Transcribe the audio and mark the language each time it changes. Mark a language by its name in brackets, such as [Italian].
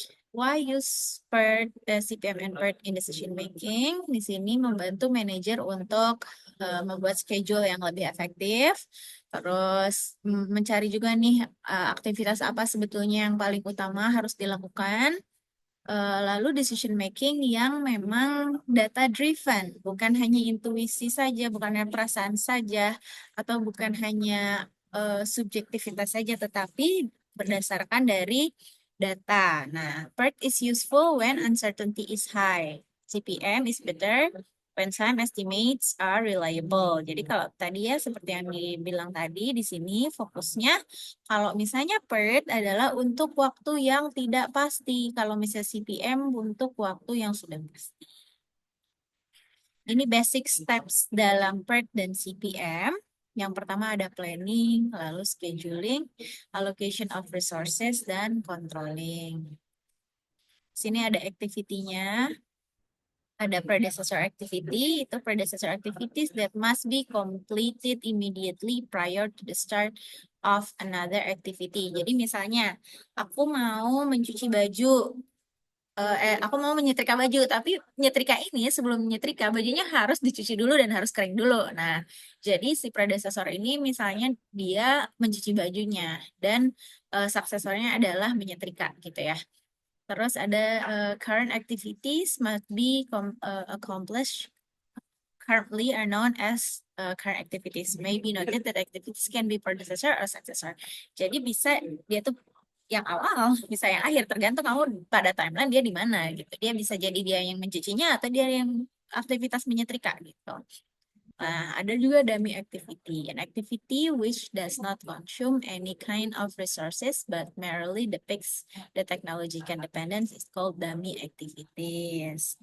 [English] Why use PERT, CPM and PERT in decision making? [Indonesian] Di sini membantu manajer untuk membuat schedule yang lebih efektif. Terus mencari juga nih aktivitas apa sebetulnya yang paling utama harus dilakukan. Lalu decision making yang memang data driven, bukan hanya intuisi saja, bukan hanya perasaan saja, atau bukan hanya subjektivitas saja, tetapi berdasarkan dari data. [English] Nah, PERT is useful when uncertainty is high. CPM is better when time estimates are reliable. [Indonesian] Jadi kalau tadi ya seperti yang dibilang tadi di sini fokusnya kalau misalnya PERT adalah untuk waktu yang tidak pasti. Kalau misalnya CPM untuk waktu yang sudah pasti. Ini basic steps dalam PERT dan CPM. Yang pertama ada planning, lalu scheduling, allocation of resources, dan controlling. Sini ada activity-nya, ada predecessor activity, itu [English] predecessor activities that must be completed immediately prior to the start of another activity. [Indonesian] Jadi misalnya, aku mau mencuci baju, aku mau menyetrika baju, tapi nyetrika ini sebelum menyetrika bajunya harus dicuci dulu dan harus kering dulu. Nah, jadi si predecessor ini misalnya dia mencuci bajunya dan suksesornya adalah menyetrika gitu ya. Terus ada [English] current activities must be accomplished currently are known as current activities. Maybe noted that activities can be predecessor or successor. [Indonesian] Jadi bisa dia tuh yang awal, bisa yang akhir, tergantung kamu pada timeline dia di mana gitu. Dia bisa jadi dia yang mencucinya atau dia yang aktivitas menyetrika gitu. Nah, ada juga dummy activity. [English] An activity which does not consume any kind of resources but merely depicts the technological dependence is called dummy activities.